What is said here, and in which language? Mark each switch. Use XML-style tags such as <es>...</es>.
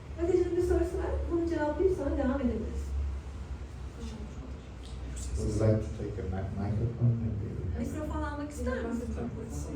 <tr>Hatice'nin bir sorusu var. Bunu cevaplayıp sonra devam edebiliriz.</tr> <en>Would you like to take a microphone? Maybe?</en> <tr>Mikrofon almak ister misin?</tr>